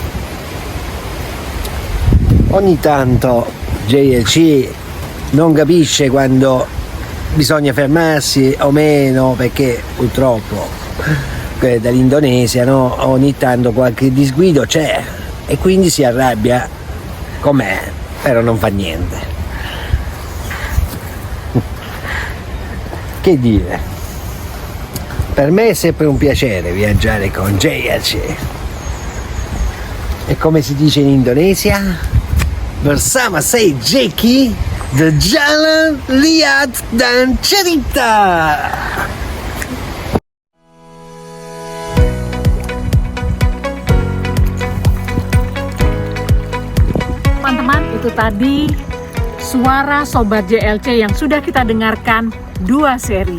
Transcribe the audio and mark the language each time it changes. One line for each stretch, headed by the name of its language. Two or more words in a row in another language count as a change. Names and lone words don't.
Italian: Ogni tanto JLC non capisce quando bisogna fermarsi o meno, perché purtroppo dall'Indonesia, no, ogni tanto qualche disguido c'è e quindi si arrabbia con me, però non fa niente. Che dire, per me è sempre un piacere viaggiare con JLC e come si dice in Indonesia,
Indonesian: bersama saya
Italian: Jackie the Jalan Lihat dan Cerita.
Indonesian: Teman-teman, itu tadi suara Sobat JLC yang sudah kita dengarkan 2 seri.